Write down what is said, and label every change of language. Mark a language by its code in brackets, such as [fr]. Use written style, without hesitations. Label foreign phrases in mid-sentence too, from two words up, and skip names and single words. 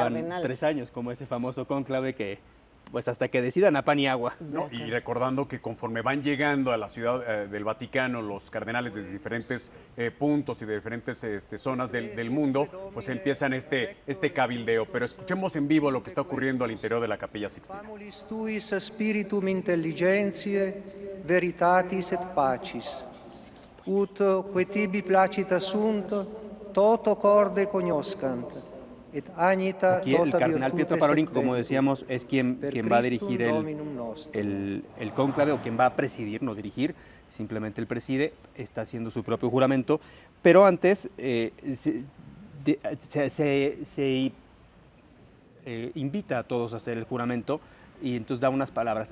[es] Por eso duraban 3 años, como ese famoso cónclave que, pues hasta que decidan a pan y agua. No, y recordando que conforme van llegando a la ciudad del Vaticano, los cardenales de diferentes puntos y de diferentes zonas del mundo, pues empiezan este cabildeo. Pero escuchemos en vivo lo que está ocurriendo al interior de la Capilla Sixtina. [la] Amulis tuis spiritum intelligentiae, veritatis et pacis. Ut que tibi placita sunt, toto corde cognoscant, et agnita [es] Aquí el [la] tota [es] cardenal Pietro [la] virtute [es] Parolin, como [la] secretum, [es] decíamos, es quien va a dirigir el cónclave, o quien va a presidir, no dirigir, simplemente él preside, está haciendo su propio juramento, pero antes se invita a todos a hacer el juramento, y entonces da unas palabras.